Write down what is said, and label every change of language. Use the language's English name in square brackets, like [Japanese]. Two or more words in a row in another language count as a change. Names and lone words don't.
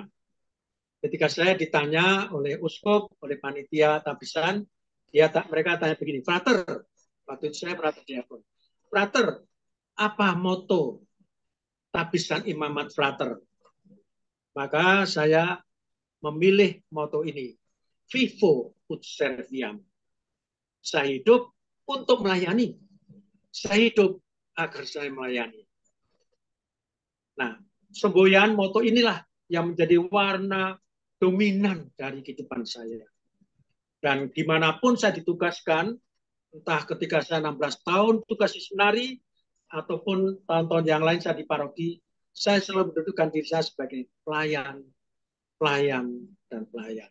[Indonesian] Ketika saya ditanya oleh uskup, oleh panitia tabisan, mereka tanya begini, Frater, waktu itu saya Frater Diakon, Frater, apa moto tabisan imamat Frater? Maka saya memilih moto ini, [Latin] Vivo ut serviam. [Indonesian] Saya hidup untuk melayani. Saya hidup agar saya melayani. Nah, semboyan moto inilah yang menjadi warna dominan dari kehidupan saya. Dan dimanapun saya ditugaskan, entah ketika saya 16 tahun tugas misionari, ataupun tahun-tahun yang lain saya di paroki, saya selalu mendudukkan diri saya sebagai pelayan, pelayan, dan pelayan.